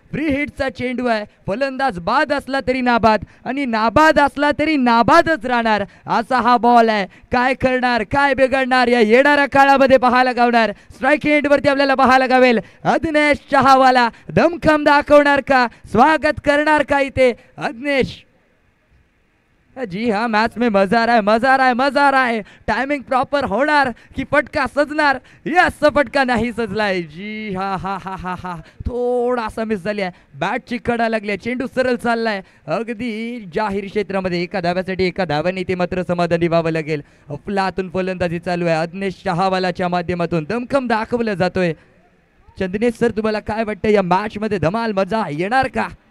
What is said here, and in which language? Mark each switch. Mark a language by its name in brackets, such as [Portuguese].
[Marathi] Free हिटचा चेंडू आहे. फलंदाज बाद असला तरी नाबाद आणि नाबाद असला तरी नाबादच राहणार असा हा बॉल आहे. काय करणार, काय बिघडणार या येणाऱ्या काळामध्ये पाहायला गावणार. स्ट्राईक एंडवरती आपल्याला पाहायला गावेल. अज्ञेश चहावाला दमखम दाखवणार का, स्वागत करणार का इथे अज्ञेश? [Hindi] जी हाँ, मैच में मजा आ रहा है. [Marathi] टाइमिंग प्रॉपर होणार की फटका सजणार? यस, फटका नाही सजलाय. जी हा हा हा हा हा थोडासा मिस झाली आहे. बॅटची कडा लागली आहे. चेंडू सरळ चाललाय अगदी जाहीर क्षेत्रामध्ये. एका धाव्यासाठी एका धाव्याने ते मात्र समाधानी व्हावं लागेल. अफलातून फलंदाजी चालू आहे. अज्ञेश चहावालाच्या माध्यमातून दमखम दाखवलं जातोय. चंदनेश सर, तुम्हाला काय वाटतं या मॅच मध्ये धमाल मजा येणार का?